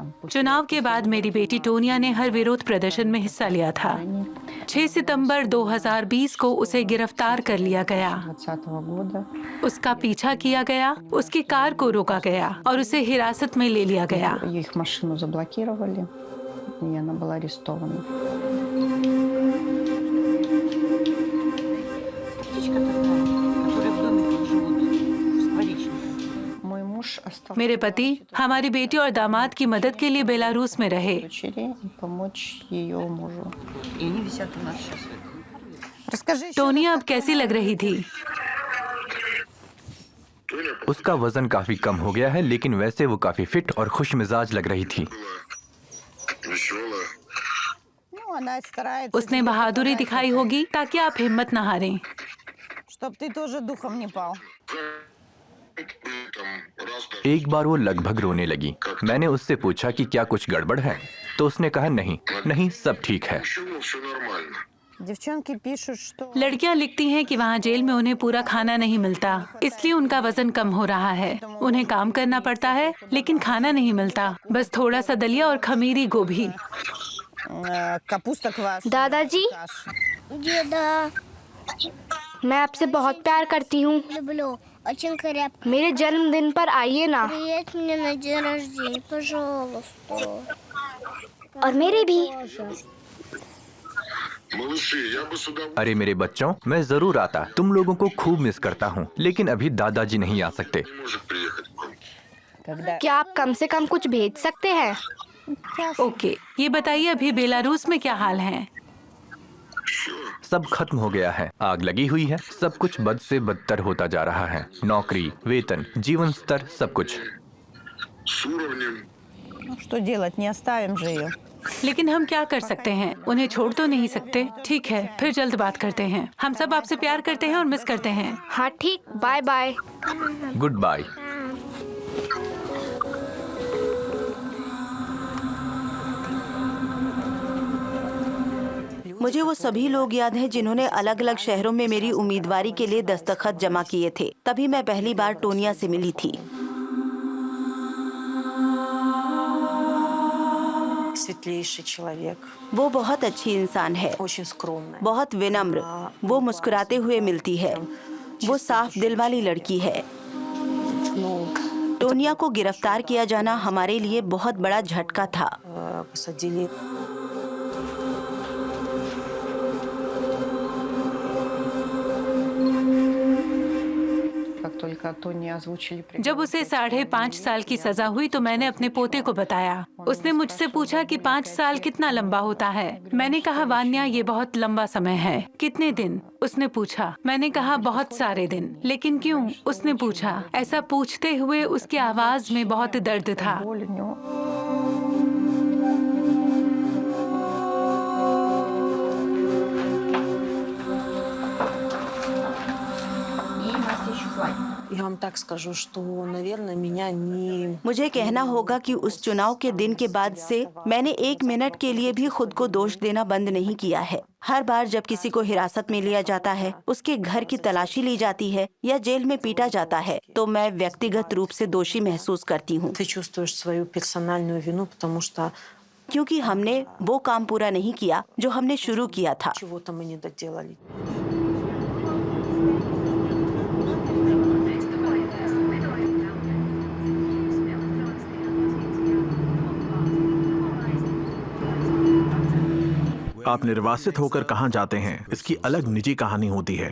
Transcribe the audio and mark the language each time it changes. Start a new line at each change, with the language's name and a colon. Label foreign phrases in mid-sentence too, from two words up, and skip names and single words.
Hindi: चुनाव के बाद मेरी बेटी टोनिया ने हर विरोध प्रदर्शन में हिस्सा लिया था। 6 सितंबर 2020 को उसे गिरफ्तार कर लिया गया।
Russian: 2020 года.
Hindi: उसका पीछा किया गया, उसकी कार को रोका गया और उसे हिरासत में ले लिया गया।
Russian: Их машину заблокировали, и она была арестована. Мой муж остался
Hindi: मेरे पति हमारी बेटी और दामाद की मदद के लिए बेलारूस में रहे।
Russian: дочери и помочь ее мужу.
Hindi: टोनिया अब कैसी लग रही थी? उसका वजन काफी कम हो गया है, लेकिन वैसे वो काफी फिट और खुश मिजाज लग रही थी।
Russian: Ну, она старается,
Hindi: उसने बहादुरी दिखाई होगी ताकि आप हिम्मत न हारें।
Russian: чтоб ты тоже духом не пал.
Hindi: एक बार वो लगभग रोने लगी। मैंने उससे पूछा कि क्या कुछ गड़बड़ है, तो उसने कहा नहीं नहीं, सब ठीक है।
Russian: Девчонки пишут, что
Hindi: लड़कियां लिखती हैं कि वहाँ जेल में उन्हें पूरा खाना नहीं मिलता, इसलिए उनका वजन कम हो रहा है। उन्हें काम करना पड़ता है, लेकिन खाना नहीं मिलता, बस थोड़ा सा दलिया और खमीरी गोभी।
Russian: капуста квашеная.
Hindi: दादाजी,
Russian: Деда,
Hindi: मैं आपसे बहुत प्यार करती हूँ।
Russian: люблю. Очень крепко.
Hindi: मेरे जन्मदिन पर आइए ना।
Russian: Приедь мне на день рождения, пожалуйста.
Hindi: और मेरे भी. अरे मेरे बच्चों, मैं जरूर आता। तुम लोगों को खूब मिस करता हूँ, लेकिन अभी दादाजी नहीं आ सकते।
Russian: Когда
Hindi: क्या आप कम से कम कुछ भेज सकते हैं? ओके, ये बताइए अभी बेलारूस में क्या हाल है? सब खत्म हो गया है, आग लगी हुई है, सब कुछ बद से बदतर होता जा रहा है। नौकरी, वेतन, जीवन स्तर, सब कुछ।
Russian: Ну, что делать, не оставим же ее.
Hindi: लेकिन हम क्या कर सकते हैं? उन्हें छोड़ तो नहीं सकते। ठीक है, फिर जल्द बात करते हैं। हम सब आपसे प्यार करते हैं और मिस करते हैं। हाँ ठीक,
English: bye bye. good bye.
Hindi: मुझे वो सभी लोग याद हैं जिन्होंने अलग अलग शहरों में मेरी उम्मीदवारी के लिए दस्तखत जमा किए थे। तभी मैं पहली बार टोनिया से मिली थी।
Russian: Светлейший человек,
Hindi: वो बहुत अच्छी इंसान है,
Russian: очень скромная.
Hindi: बहुत विनम्र। वो मुस्कुराते हुए मिलती है। वो साफ दिल वाली लड़की है।
Russian: Ну,
Hindi: टोनिया को गिरफ्तार किया जाना हमारे लिए बहुत बड़ा झटका था।
Russian: посадили. Как только Тони озвучили приговор,
Hindi: जब उसे 5.5 साल की सजा हुई तो मैंने अपने पोते को बताया। उसने मुझसे पूछा कि 5 साल कितना लंबा होता है। मैंने कहा वान्या, ये बहुत लंबा समय है। कितने दिन? उसने पूछा। मैंने कहा बहुत सारे दिन। लेकिन क्यों? उसने पूछा। ऐसा पूछते हुए उसकी आवाज में बहुत दर्द था।
Russian: боль у него. Я вам так скажу, что, наверное, меня не...
Hindi: मुझे कहना होगा कि उस चुनाव के दिन के बाद से मैंने 1 मिनट के लिए भी खुद को दोष देना बंद नहीं किया है। हर बार जब किसी को हिरासत में लिया जाता है, उसके घर की तलाशी ली जाती है या जेल में पीटा जाता है, तो मैं व्यक्तिगत रूप से दोषी महसूस करती हूँ,
Russian: Ты чувствуешь свою персональную вину, потому что
Hindi: क्योंकि हमने वो काम पूरा नहीं किया जो हमने शुरू किया था।
Russian: чего-то мы не доделали.
Hindi: आप निर्वासित होकर कहाँ जाते हैं, इसकी अलग निजी कहानी होती है।